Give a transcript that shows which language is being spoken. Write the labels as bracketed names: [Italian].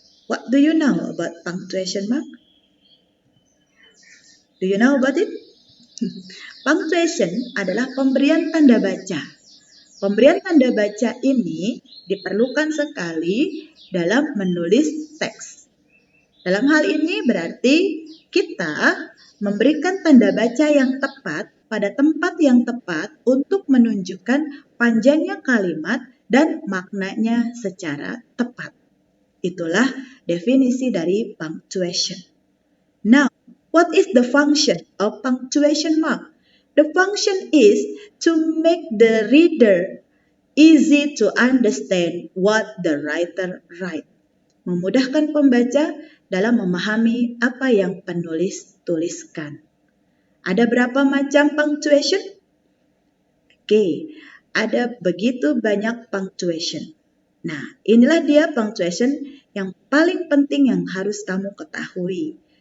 [English] What do you know about punctuation mark? Do you know about it? [Indonesian] Punctuation adalah pemberian tanda baca. Pemberian tanda baca ini diperlukan sekali dalam menulis teks. Dalam hal ini berarti kita memberikan tanda baca yang tepat pada tempat yang tepat untuk menunjukkan panjangnya kalimat dan maknanya secara tepat. Itulah definisi dari punctuation. [English] Now, what is the function of punctuation mark? The function is to make the reader easy to understand what the writer write. [Indonesian] Memudahkan pembaca dalam memahami apa yang penulis tuliskan. Ada berapa macam punctuation? Oke, ada begitu banyak punctuation. Nah, inilah dia punctuation yang paling penting yang harus kamu ketahui.